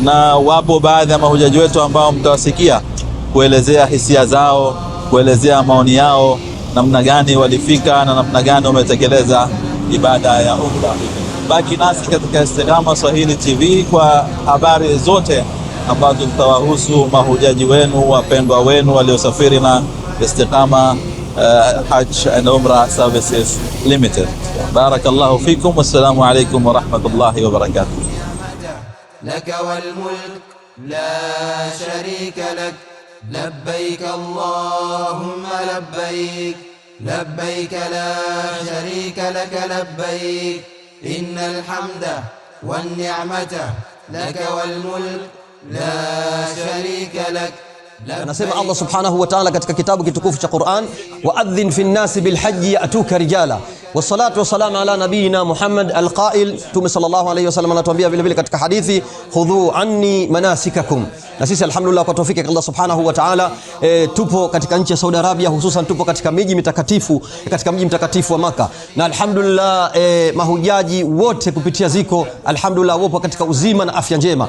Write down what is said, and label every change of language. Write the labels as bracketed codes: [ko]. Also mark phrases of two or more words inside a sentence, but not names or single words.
[sw] Na wapo baadhi ya mahujaji wetu ambao mtawasikia kuelezea hisia zao, kuelezea maoni yao, namna gani walifika na namna gani wametekeleza ibada ya umra. Baki nasi katika Istiqama Swahili TV kwa habari zote ambazo zitawahusu mahujaji wenu, wapendwa wenu waliosafiri na Istiqama Hajj and Umrah Services Limited. [ar] بارك الله فيكم، والسلام عليكم ورحمة الله وبركاته. لك والملك لا شريك لك لبيك اللهم لبيك لبيك لا شريك لك لبيك إن الحمد والنعمة لك والملك لا شريك لك. [sw] Anasema Allah [ar] سبحانه وتعالى [sw] katika kitabu kitukufu cha Qur'an, [ar] وأذن في الناس بالحج يأتوك رجالا والصلاة والسلام على نبينا محمد القائل. [sw] Mtume [ar] صلى الله عليه وسلم [sw] anatuambia vile vile katika hadithi, [ar] خذوا عني مناسككم. [sw] Na sisi alhamdulillah kwa tawfiki ya Allah [ar] سبحانه وتعالى [sw] tupo katika nchi ya Saudi Arabia, hususan tupo katika miji mitakatifu, katika mji mtakatifu wa Makka, na alhamdulillah mahujaji wote kupitia ziko alhamdulillah wapo katika uzima na afya njema.